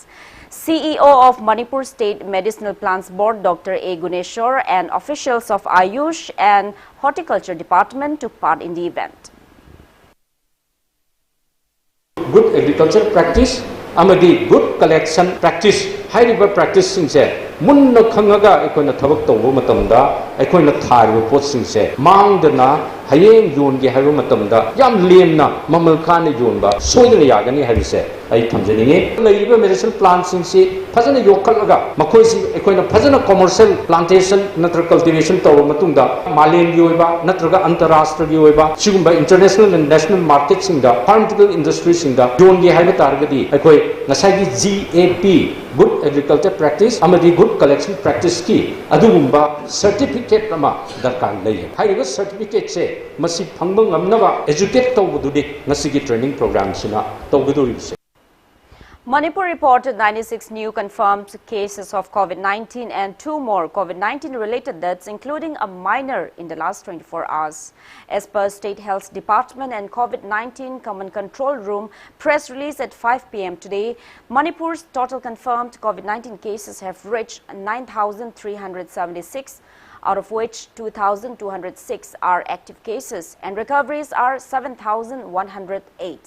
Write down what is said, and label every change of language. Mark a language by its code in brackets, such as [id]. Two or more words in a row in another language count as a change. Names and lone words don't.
[en] CEO of Manipur State Medicinal Plants Board Dr. A. Guneshwar and officials of Ayush and Horticulture Department took part in the event. Good agriculture practice, [mni] amadi [en] good collection practice, high-level practice [mni] singse munna khangaga ekona thabak tawbo matamda ekona tharibo pot singse mangdana hayeng yon ge haibo matamda yam lemna mamal khane yonba soidana yagani haibise ai thamjaninge laiba [en] medicinal plants [mni] singse fajana yokhalaga makhoi sing ekona fajana [en] commercial plantation [mni] natra cultivation tawba matungda malem gi oiba natraga antarashtra gi oiba sigumba [en] international and national market [mni] singda [en] pharmaceutical industry [mni] singda yon ge haiba targadi ekoi ngasai gi [en] GAP good agriculture practice [mni] amadi [en] good collection practice [mni] ki adugumba certificate ama darkar lei haiba certificate se masi phangba ngamnaba educate tawbududi ngasigi [en] training program [mni] sina tawbuduri. [en] Manipur reported 96 new confirmed cases of COVID-19 and 2 more COVID-19 related deaths, including a minor in the last 24 hours. As per State Health Department and COVID-19 Command Control Room press release at 5 p.m. today, Manipur's total confirmed COVID-19 cases have reached 9,376, out of which 2,206 are active cases and recoveries are 7,108.